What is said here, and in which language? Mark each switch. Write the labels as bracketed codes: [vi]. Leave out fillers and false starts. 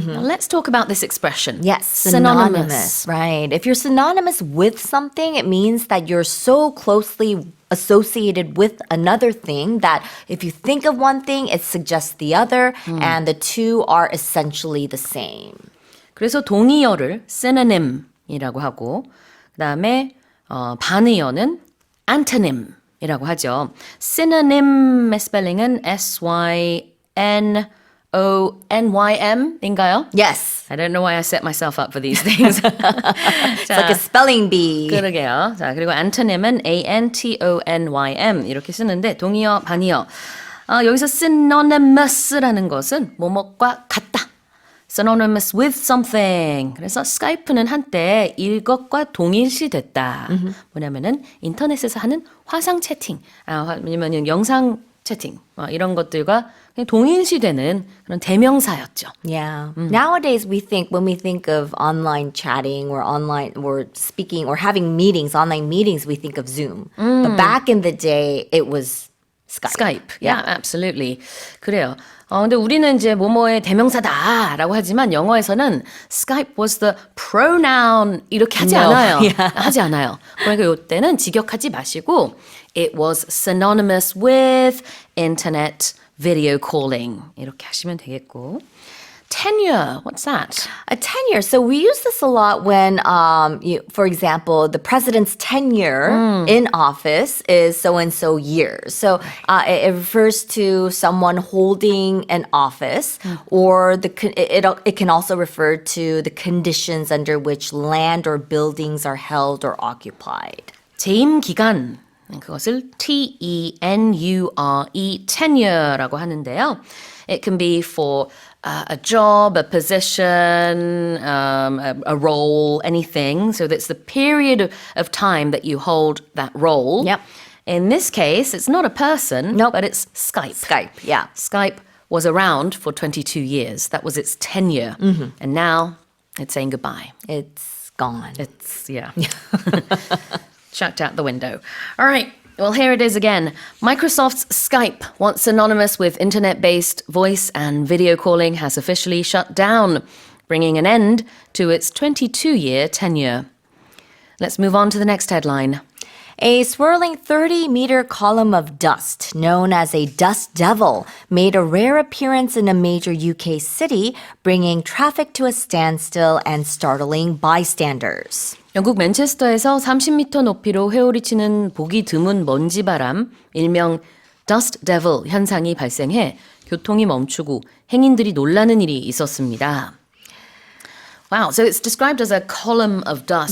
[en] Now, let's talk about this expression. Yes, synonymous. Right. If you're synonymous with something, it means that you're so closely associated with another thing that if you think of one thing, it suggests the other, and the two are essentially the same. [ko] 그래서 동의어를 synonym이라고 하고 그다음에 반의어는 antonym이라고 하죠. synonym의 스펠링은 synonym인가요? [en] Yes. I don't know why I set myself up for these things. It's like a spelling bee. [ko] 그러게요. 자, 그리고 antonym은 antonym 이렇게 쓰는데 동의어, 반의어. 여기서 synonymous라는 것은 뭐뭐과 같다. [en] synonymous with something. [ko] 그래서 스카이프는 한때 일것과 동일시됐다. 뭐냐면은 인터넷에서 하는 화상 채팅, 아니면 영상 채팅 이런 것들과 그냥 동일시되는 그런 대명사였죠. [en] Yeah. Nowadays, when we think of online chatting or online or speaking or having meetings, online meetings, we think of Zoom. But back in the day, it was Skype. Skype. Yeah, absolutely. [ko] 그래요. 근데 우리는 이제 뭐뭐의 대명사다라고 하지만 영어에서는 [en] Skype was the pronoun [ko] 이렇게 하지 않아요. 하지 않아요. 그러니까 이때는 직역하지 마시고 [en] it was synonymous with internet video calling [ko] 이렇게 하시면 되겠고. [en] Tenure, what's that? A tenure. So we use this a lot when, for example, the president's tenure in office is so-and-so years. So it refers to someone holding an office, or it can also refer to the conditions under which land or buildings are held or occupied. [ko] 재임 기간, 그것을 tenure, tenure라고 하는데요. [en] It can be for a job, a position, a role, anything. So that's the period of time that you hold that role. Yep. In this case, it's not a person, but it's Skype. Skype, yeah. Skype was around for 22 years. That was its tenure. And now it's saying goodbye. It's gone. It's, yeah. Chucked out the window. All right. Well, here it is again. Microsoft's Skype, once synonymous with internet-based voice and video calling, has officially shut down, bringing an end to its 22-year tenure. Let's move on to the next headline. A swirling 30-meter column of dust, known as a dust devil, made a rare appearance in a major UK city, bringing traffic to a standstill and startling bystanders. [ko] 영국 맨체스터에서 30m 높이로 회오리치는 보기 드문 먼지바람, 일명 dust devil 현상이 발생해 교통이 멈추고 행인들이 놀라는 일이 있었습니다. [en] Wow, so it's described as a column of dust.